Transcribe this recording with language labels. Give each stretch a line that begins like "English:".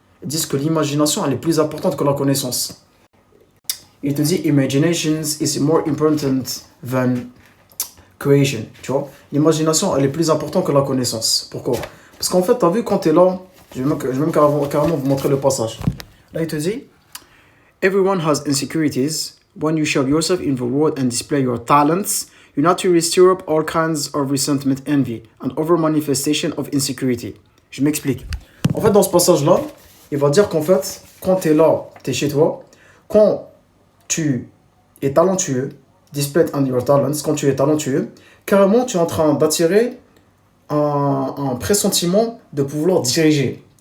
French: Ils disent que l'imagination elle est plus importante que la connaissance. Il te dit
English: imagination is more important than creation,
French: tu vois. L'imagination elle est plus importante que la connaissance. Pourquoi? Parce qu'en fait tu as vu quand tu es là. Je vais même carrément vous montrer le passage. Là, il te dit
English: Everyone has insecurities. When you show yourself in the world and display your talents, you naturally stir up all kinds of resentment, envy, and over-manifestation of insecurity.
French: Je m'explique. En fait, dans ce passage-là, il va dire qu'en fait, quand tu es là, tu es chez toi, quand tu es talentueux,
English: display on your talents,
French: quand tu es talentueux, carrément, tu es en train d'attirer un pressentiment de pouvoir diriger.